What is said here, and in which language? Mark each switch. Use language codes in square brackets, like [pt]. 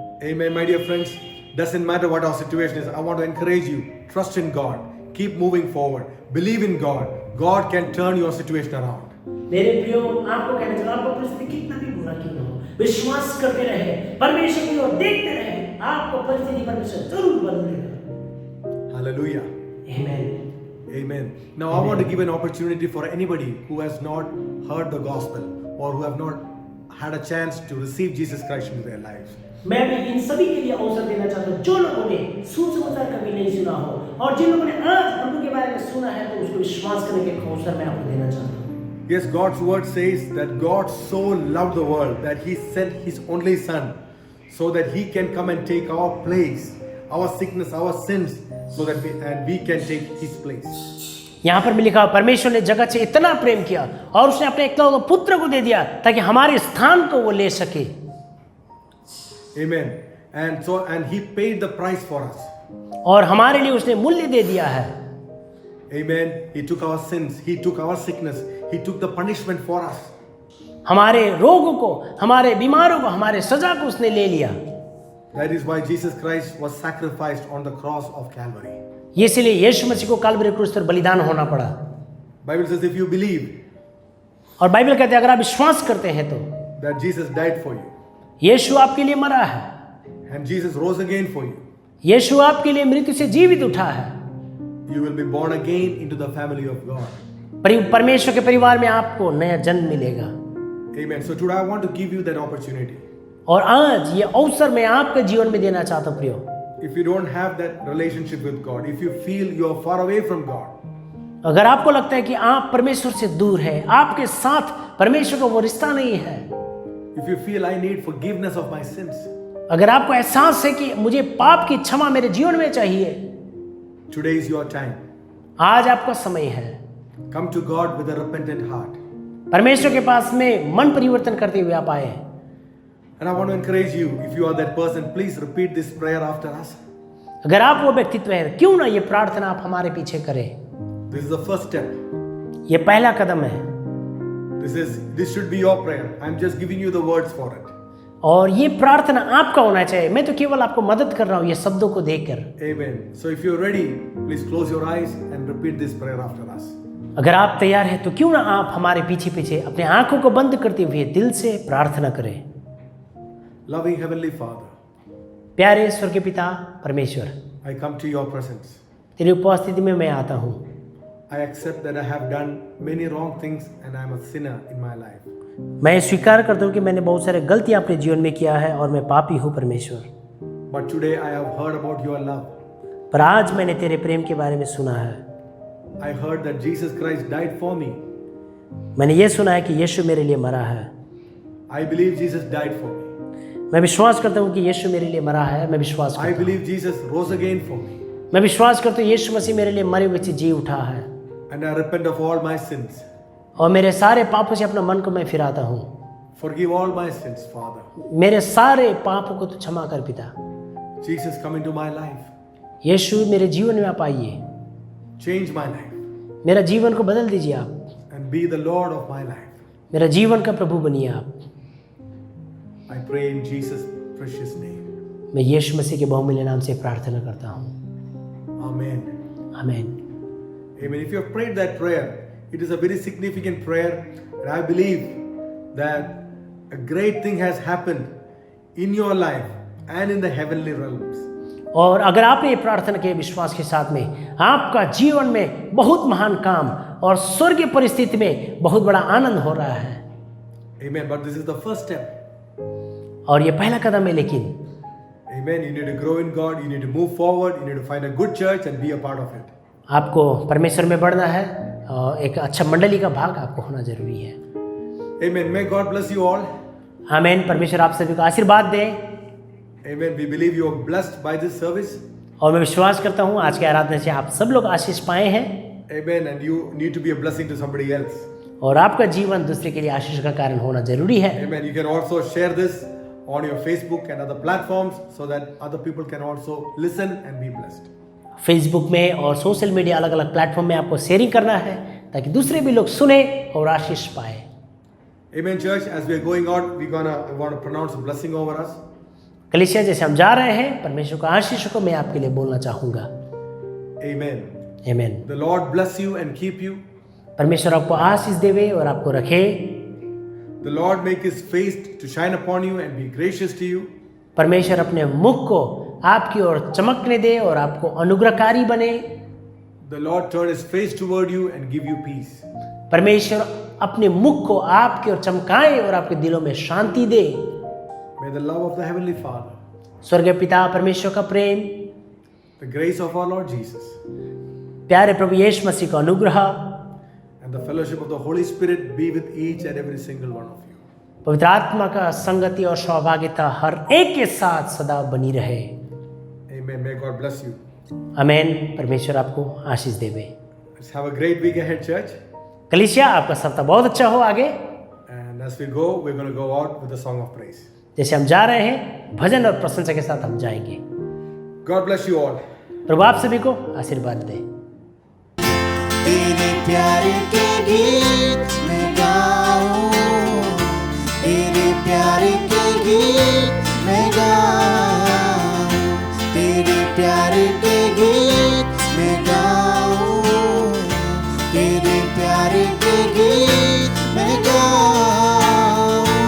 [en] Amen, my dear friends. Doesn't matter what our situation is. I want to encourage you. Trust in God. Keep moving forward. Believe in God. God can turn your situation around. [hi] मेरे प्रियो, आपको कहना चाहिए, आपको परिस्थिति कितना भी बुरा क्यों ना हो, विश्वास करते रहे, परमेश्वर की ओर देखते रहे, आपको परिस्थिति परमेश्वर जरूर बदलेगा। [en] Hallelujah. Amen. Amen. Now I want to give an opportunity for anybody who has not heard the gospel or who have not had a chance to receive Jesus Christ into their lives. [hi] मैं भी इन सभी के लिए अवसर देना चाहता हूँ जो लोगों ने सुसमाचार कभी नहीं सुना हो और जिन लोगों ने आज प्रभु के बारे में सुना है, तो उसको विश्वास करने के अवसर मैं आपको देना चाहता हूँ। [en] Yes, God's word says that God so loved the world that He sent His only Son so that He can come and take our place, our sickness, our sins, so that we can take His place. [hi] यहाँ पर भी लिखा, परमेश्वर ने जगत से इतना प्रेम किया और उसने अपने एकलौते पुत्र को दे दिया ताकि हमारे स्थान को वो ले सके। [en] Amen. And He paid the price for us. [hi] और हमारे लिए उसने मूल्य दे दिया है। [en] Amen. He took our sins. He took our sickness. He took the punishment for us. [hi] हमारे रोगों को, हमारे बीमारों को, हमारे सजा को उसने ले लिया। [en] That is why Jesus Christ was sacrificed on the cross of Calvary. [hi] इसलिए यीशु मसीह को कल्वरी क्रूस पर बलिदान होना पड़ा। [en] Bible says if you believe [hi] और बाइबल कहते हैं अगर आप विश्वास करते हैं तो [en] that Jesus died for you [hi] यीशु आपके लिए मरा है, [en] and Jesus rose again for you, [hi] यीशु आपके लिए मृत्यु से जीवित उठा है, [en] you will be born again into the family of God. [hi] परमेश्वर के परिवार में आपको नया जन्म मिलेगा। [en] Amen. So today I want to give you that opportunity. [hi] और आज ये अवसर मैं आपके जीवन में देना चाहता हूँ प्रियो। [en] If you don't have that relationship with God, if you feel you are far away from God, [hi] अगर आपको लगता है कि आप परमेश्वर से दूर हैं, आपके साथ परमेश्वर का वो रिश्ता नहीं है, [en] if you feel I need forgiveness of my sins, [hi] अगर आपको एहसास है कि मुझे पाप की क्षमा मेरे जीवन में चाहिए, [en] today is your time. [hi] आज आपका समय है। [en] Come to God with a repentant heart. [hi] परमेश्वर के पास में मन परिवर्तन करते हुए आप आए। [en] And I want to encourage you, if you are that person, please repeat this prayer after us. [hi] अगर आप वो व्यक्तित्व हैं, क्यों ना ये प्रार्थना आप हमारे पीछे करें। [en] This is the first step. [hi] ये पहला कदम है [en] This should be your prayer. I'm just giving you the words for it. [hi] और ये प्रार्थना आपका होना चाहिए, मैं तो केवल आपको मदद कर रहा हूँ ये शब्दों को देखकर। [en] Amen. So if you're ready, please close your eyes and repeat this prayer after us. [hi] अगर आप तैयार हैं तो क्यों ना आप हमारे पीछे पीछे अपने आंखों को बंद करते हुए दिल से प्रार्थना करें। [en] Loving Heavenly Father, [hi] प्यारे स्वर्ग के पिता परमेश्वर, [en] I come to your presence. [hi] तेरी उपस्थिति में मैं आता हूँ। [en] I accept that I have done many wrong things and I am a sinner in my life. [hi] मैं स्वीकार करता हूँ कि मैंने बहुत सारे गलतियाँ अपने जीवन में किया है और मैं पापी हूँ परमेश्वर। [en] But today I have heard about your love. [hi] पर आज मैंने तेरे प्रेम के बारे में सुना है। [en] I heard that Jesus Christ died for me. [hi] मैंने ये सुना है कि यीशु मेरे लिए मरा है। [en] I believe Jesus died for me. [hi] मैं विश्वास करता हूँ कि यीशु मेरे लिए मरा है। मैं विश्वास [en] I [hi] करता हूँ। [en] believe Jesus rose again for me. [hi] मैं विश्वास करता हूँ यीशु मसीह मेरे लिए मरे हुए से जी उठा है। [en] And I repent of all my sins. [hi] और मेरे सारे पापों से अपना मन को मैं फिराता हूँ। [en] Forgive all my sins, Father. [hi] मेरे सारे पापों को तो क्षमा कर पिता। [en] Jesus, come into my life. [hi] यीशु मेरे जीवन में आप आइए, [en] Change my life [hi] मेरा जीवन को बदल दीजिए आप। [en] and be the Lord of my life. [hi] मेरा जीवन का प्रभु बनिए आप। [en] I pray in Jesus' precious name. [hi] मैं यीशु मसीह के बहुमूल्य नाम से प्रार्थना करता हूँ। [en] Amen. [hi] आमीन। [en] Amen. If you have prayed that prayer, it is a very significant prayer, and I believe that a great thing has happened in your life and in the heavenly realms. [hi] और अगर आपने ये प्रार्थना के विश्वास के साथ में, आपका जीवन में बहुत महान काम और स्वर्गीय परिस्थिति में बहुत बड़ा आनंद हो रहा है। [en] Amen. But this is the first step. [hi] और ये पहला कदम है, लेकिन [en] Amen. You need to grow in God. You need to move forward. You need to find a good church and be a part of it. [hi] आपको परमेश्वर में बढ़ना है और एक अच्छा मंडली का भाग आपको होना जरूरी है। [en] Amen. May God bless you all. [hi] आमीन। परमेश्वर आप सभी को आशीर्वाद दे। [en] Amen. We believe you are blessed by this service. [hi] और मैं विश्वास करता हूँ आज के आराधना से आप सब लोग आशीष पाए हैं। [en] Amen. And you need to be a blessing to somebody else. [hi] और आपका जीवन दूसरे के लिए आशीष का कारण होना जरूरी है। [en] Amen. You can also share this on your Facebook and other platforms so that other people can also listen and be blessed. [hi] Facebook में और सोशल मीडिया अलग अलग प्लेटफॉर्म में आपको शेयरिंग करना है ताकि दूसरे भी लोग सुने और आशीष पाए। [en] Amen, church. As we are going out, we want to pronounce a blessing over us. [hi] कलीसिया जैसे हम जा रहे हैं, परमेश्वर का आशीष को मैं आपके लिए बोलना चाहूँगा। [en] Amen. [hi] आमीन। [en] The Lord bless you and keep you. [hi] परमेश्वर आपको आशीष देवे और आपको रखे। [en] The Lord make His face to shine upon you and be gracious to you. [hi] परमेश्वर अपने मुख को आपकी ओर चमकने दे और आपको अनुग्रहकारी बने। [en] The Lord turn His face toward you and give you peace. [hi] परमेश्वर अपने मुख को आपकी ओर चमकाए और आपके दिलों में शांति दे। [en] May the love of the Heavenly Father, [hi] स्वर्गीय पिता परमेश्वर का प्रेम, [en] the grace of our Lord Jesus, [hi] प्यारे प्रभु यीशु मसीह का अनुग्रह [en] and the fellowship of the Holy Spirit be with each and every single one of you. [hi] पवित्र आत्मा का संगति और सहभागिता हर एक के साथ सदा बनी रहे। [en] Amen. May God bless you. [hi] आमीन। परमेश्वर आपको आशीष देवे। [en] Let's have a great week ahead, church. [hi] कलीसिया आपका सप्ताह बहुत अच्छा हो आगे। [en] And as we go, we're going to go out with a song of praise. [hi] जैसे हम जा रहे हैं भजन और प्रशंसा के साथ हम जाएंगे। [en] God bless you all. [hi] प्रभु आप सभी को आशीर्वाद दे। तेरे प्यार के गीत मैं गाऊं, तेरे प्यार के गीत मैं गाऊं, तेरे प्यार के गीत मैं गाऊं, तेरे प्यार के गीत मैं गाऊं।